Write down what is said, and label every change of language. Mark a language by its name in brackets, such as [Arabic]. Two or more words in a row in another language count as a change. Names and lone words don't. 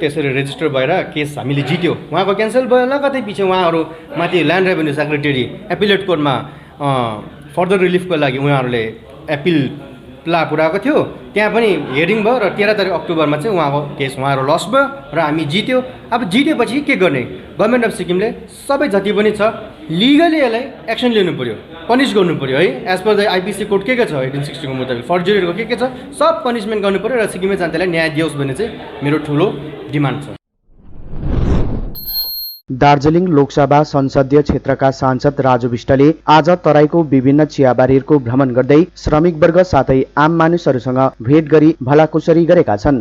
[Nepali] त्यसरी रेजिस्टर भएर केस हामीले जित्यो। उहाँको क्यान्सल भयो, लगतै पछि उहाँहरू माथि [English] land revenue secretary appellate court further relief [Nepali] लागि उहाँहरूले एपिल पुऱ्याएको थियो। त्यहाँ पनि हेरिङ भयो र 13 अक्टोबरमा चाहिँ उहाँको केस उहाँहरू लस भयो र हामी जित्यो। अब जितेपछि के गर्ने, [English] government of Sikkim [Nepali] सबै जति पनि छ लिगली यसलाई एक्सन लिनु पर्यो, पनिस गर्नु पर्यो है। [English] as per the IPC code [Nepali] के छ 1860 को मुताबिक फर्जरीको के छ सब पनिसमेन्ट गर्नु पर्यो र सिक्किमे जनतालाई न्याय दियोस् भन्ने चाहिँ मेरो ठुलो डिमान्ड छ। दार्जिलिङ लोकसभा संसदीय क्षेत्रका सांसद राजु विष्टले आज तराईको विभिन्न चियाबारीहरूको भ्रमण गर्दै श्रमिक वर्ग साथै आम मानिसहरूसँग भेट गरी भलाकुसारी गरेका छन्।